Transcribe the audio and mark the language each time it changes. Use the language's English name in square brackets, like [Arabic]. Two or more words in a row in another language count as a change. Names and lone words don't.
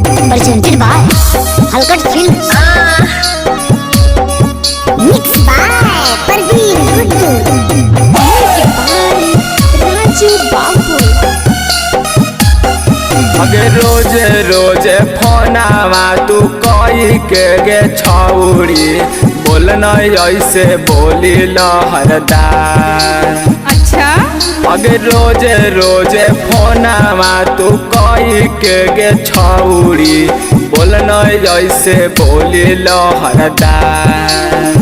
[English] presented by Halkat Films. Mixed by Parveen Guddu. Music by Raju Babu. [Maithili] अगे रोज रोज फोनावा तू कही के गे छौड़ी बोल नहीं ऐसे बोली लहरदार। अच्छा अगे रोज रोज फोनावा तू कही के गे छौड़ी बोल नहीं ऐसे बोली लहरदार।